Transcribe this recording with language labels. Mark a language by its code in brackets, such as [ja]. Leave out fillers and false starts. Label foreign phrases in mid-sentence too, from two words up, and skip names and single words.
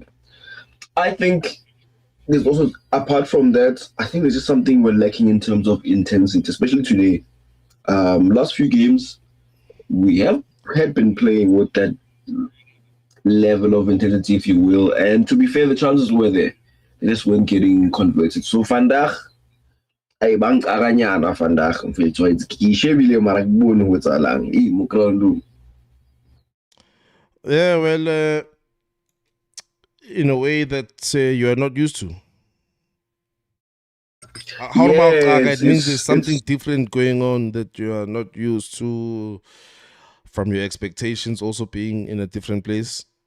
[en] I think there's also, apart from that, I think there's just something we're lacking in terms of intensity, especially today. Last few games, we had been playing with that level of intensity, if you will. And to be fair, the chances were there. They just weren't getting converted. [af] So vandaag, [st] ay bang aranyana vandaag mfethu ke shebile mara ke bone ho etsahalang mo ground. [en] Yeah, well, in a way that you are not used to. How about Qaga? It means there's something different going on that you are not used to from your expectations also being in a different place.